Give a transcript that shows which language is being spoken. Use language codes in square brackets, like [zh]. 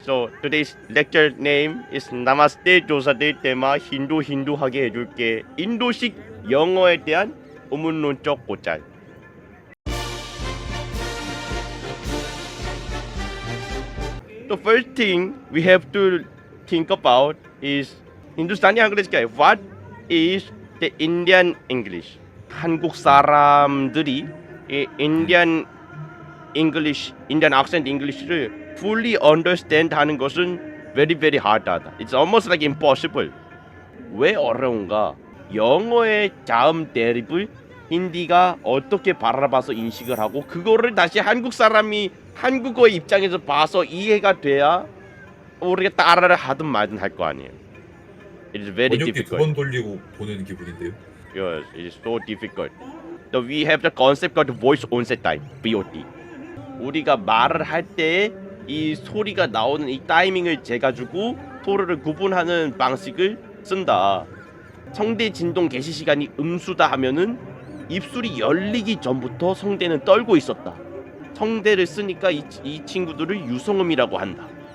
[en] So today's lecture name is Namaste [ko] 조사될 때마 힌두하게 해줄게. 인도식 영어에 대한 의문론적 고찰. [en] The first thing we have to think about is Hindustani English. What is the Indian English? [ko] 한국 사람들이 이 [en] Indian English, Indian accent English를 fully understand [ko] 하는 것은 [en] very hard하다. It's almost like impossible. [ko] 왜 어려운가? 영어의 자음 대립을 힌디가 어떻게 바라봐서 인식을 하고 그거를 다시 한국 사람이 한국어의 입장에서 봐서 이해가 돼야 우리가 따라를 하든 말든 할 거 아니에요. [en] It is very [ko] 번역기 [en] difficult. [ko] 두번 돌리고 보는 기분인데요. [en] Yes, it is so difficult. So we have the concept called voice onset time, VOT. [ko] 우리가 말을 할 때 이 소리가 나오는 이 타이밍을 재가지고 소리를 구분하는 방식을 쓴다. 성대 진동 개시 시간이 음수다 하면은 입술이 열리기 전부터 성대는 떨고 있었다. 성대를 쓰니까 이 친구들을 유성음이라고 한다.